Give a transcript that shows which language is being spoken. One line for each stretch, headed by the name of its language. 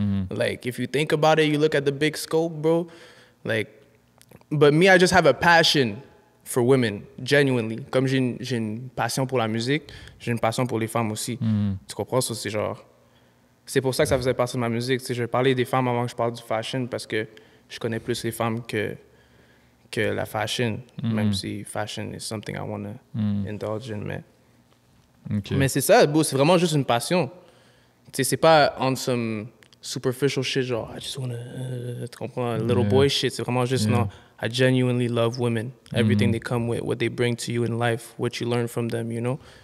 English: Like, if you think about it, you look at the big scope, bro. Like, but me, I just have a passion for women, genuinely.
French: Comme j'ai une passion pour la musique, j'ai une passion pour les femmes aussi. Tu comprends? Ça, c'est genre... C'est pour ça que ça faisait partie de ma musique. Je vais parler des femmes avant que je parle du fashion, parce que je connais plus les femmes que la fashion, même si
English: fashion is something I want to indulge in.
French: Mais c'est ça, bro, c'est vraiment juste une passion. Tu sais, c'est pas
English: on some superficial shit,
French: genre,
English: I just wanna,
French: tu comprends,
English: little boy shit.
French: C'est vraiment juste, non,
English: I genuinely love women. Everything they come with, what they bring to you in life, what you learn from them, you know?